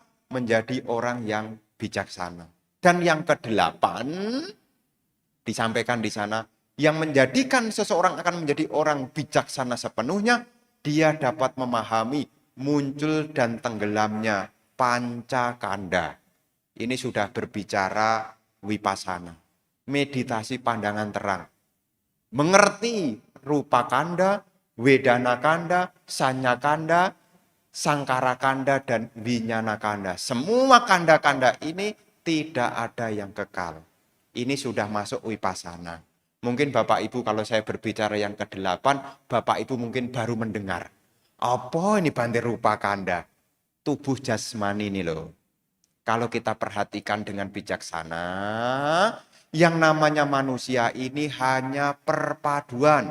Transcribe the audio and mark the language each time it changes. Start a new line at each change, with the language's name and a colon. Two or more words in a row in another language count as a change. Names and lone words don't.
Indonesian: Menjadi orang yang bijaksana. Dan yang kedelapan, disampaikan di sana, yang menjadikan seseorang akan menjadi orang bijaksana sepenuhnya, dia dapat memahami muncul dan tenggelamnya pancakanda. Ini sudah berbicara vipassana, meditasi pandangan terang.
Pali: Mengerti rupa kanda, wedana kanda, sanya kanda, sangkara kanda, dan winyana kanda.
Indonesian: Semua kanda-kanda ini tidak ada yang kekal. Ini sudah masuk vipassana. Mungkin Bapak Ibu kalau saya berbicara yang ke-8, Bapak Ibu mungkin baru mendengar. Apa ini Bante
Pali: rupa kanda?
Indonesian: Tubuh jasmani ini loh. Kalau kita perhatikan dengan bijaksana, yang namanya manusia ini hanya perpaduan.